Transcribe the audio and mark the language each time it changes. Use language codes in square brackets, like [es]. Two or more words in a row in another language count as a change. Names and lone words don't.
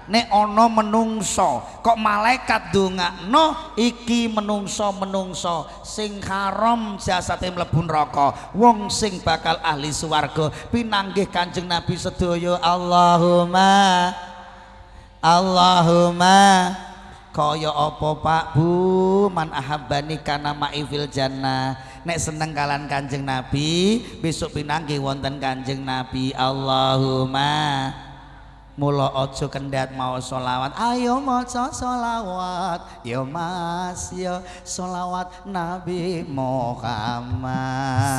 [jv] Nek ono menungso kok malaikat ndongakno iki menungso sing haram jasate mlebu neraka wong sing bakal ahli swarga pinanggih kanjeng Nabi sedaya Allahumma kaya apa Pak Bu [ar] من أحبني كان معي في الجنة [jv] nek seneng kalan kanjeng Nabi besok pinanggih wonten kanjeng Nabi Allahumma mula aja kendhat mau sholawat ayo maca sholawat yo mas yo sholawat Nabi Muhammad